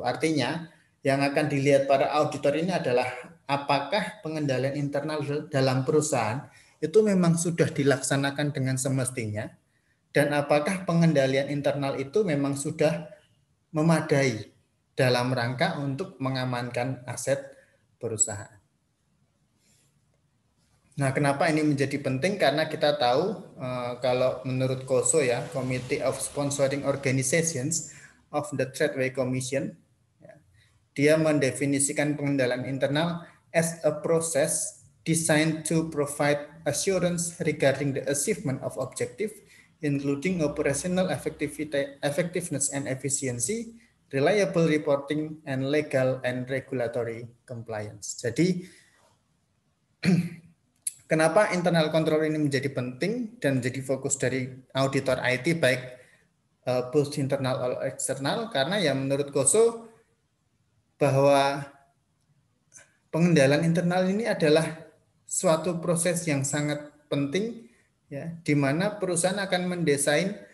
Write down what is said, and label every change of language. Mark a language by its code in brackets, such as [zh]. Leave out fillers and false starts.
[id] Artinya yang akan dilihat para auditor ini adalah apakah pengendalian internal dalam perusahaan itu memang sudah dilaksanakan dengan semestinya dan apakah pengendalian internal itu memang sudah memadai dalam rangka untuk mengamankan aset perusahaan. Nah, kenapa ini menjadi penting? Karena kita tahu kalau menurut COSO ya, [en] Committee of Sponsoring Organizations of the Tradeway Commission, ya, [id] dia mendefinisikan pengendalian internal [en] as a process designed to provide assurance regarding the achievement of objective, including operational effectiveness and efficiency, reliable reporting, and legal and regulatory compliance. [id] Jadi, kenapa internal control ini menjadi penting dan menjadi fokus dari auditor IT baik both internal atau eksternal? Karena ya menurut COSO bahwa pengendalian internal ini adalah suatu proses yang sangat penting ya, di mana perusahaan akan mendesain